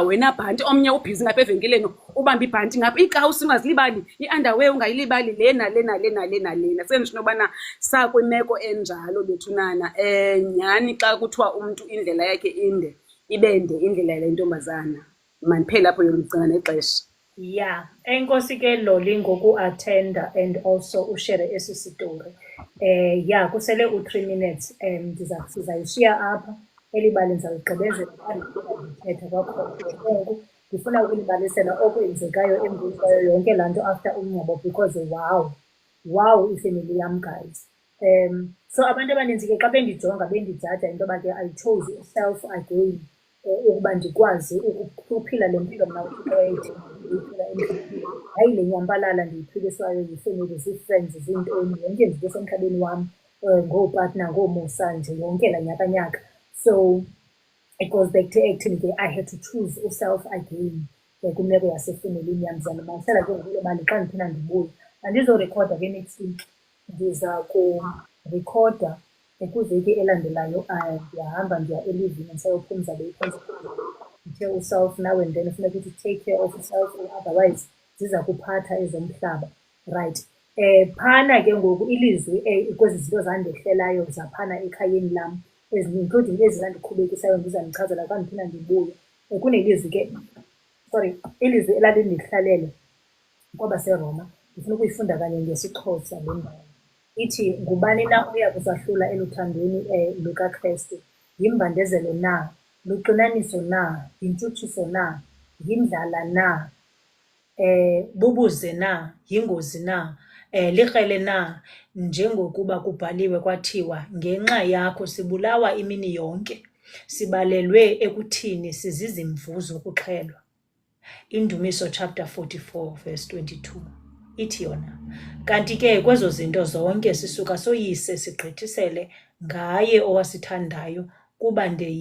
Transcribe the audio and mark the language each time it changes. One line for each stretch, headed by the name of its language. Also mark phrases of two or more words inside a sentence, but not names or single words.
Xhosa: Wena bhanti omnye ubhizi ngapha evenkileni ubamba ibhanti ngapha, ikawusi ungazilibali, i-underwear ungayilibali, lena sendisho nobana sakwimeko enjalo bethunana. Nyhani xa kuthiwa umuntu indlela yakhe inde ibende indlela yale ntombazana maniphela apho yomgcina nexesha. Yeah, enkosi ke Loli ngoku-attenda
English: and also
Xhosa: ushare esi story. Yeah, kusele u3 minutes sizayishiya apha elibali ndizawugqibezela ndithetha kwakhona. Ndifuna ukulibalisela okwenzekayo embuso yonke laa nto after umngcwabo
English: because wow
Xhosa: ifamily yam guys. So abantu abaninzi ke xa bendijonga bendijaja into yoba ke
English: I chose self again
Xhosa: ukuba ndikwazi ukuphila le mpilo mna uthi hayi le nyambalala ndiyiphiliswayo yifamily, zii-friends, ziintoni, yonke izinto esemhlabeni wam, ngoopartner, ngoomusa nje yonke laa nyakanyaka.
English: So it goes back to acting ke I had to choose self again
Xhosa: kwimeko yasefemelini yam. Ndizamamanisela ke ngule mali xa ndiphinda ndibuye. Andizorekhoda ke
English: next week,
Xhosa: ndiza kurekhoda kwiveki elandelayo. Ndiyahamba ndiya elivini ndisayophumza ndithe uself
English: now and then
Xhosa: funeka ukuthi
English: take care of yourself,
Xhosa: otherwise ziza kuphatha ezomhlaba, right? Phana ke ngoku ilizwi kwezi zinto zandehlelayo zaphana ekhayeni lam, including ezi zandiqhubekisayo ndizandichazela xa ndiphinda ndibuye. Kunelizwi ke, ilizwi elalindihlalele kwabaseRoma, ndifuna ukuyifunda kanye ngesiXhosa le ndawo. Ithi, ngubani na uya kusahlula eluthandweni lukaKristu? Yimbandezelo na, luqinaniso na, yintshutshiso na, yindlala na, bubuze na, yingozi na, likrele na, njengokuba kubhaliwe kwathiwa, ngenxa yakho sibulawa imini yonke, sibalelwe ekuthini sizizimvu zokuxhelwa. Indumiso
English: chapter 44 verse 22
Xhosa: ithi yona, kanti ke kwezo zinto zonke sisuka soyise sigqithisele ngaye owasithandayo, kuba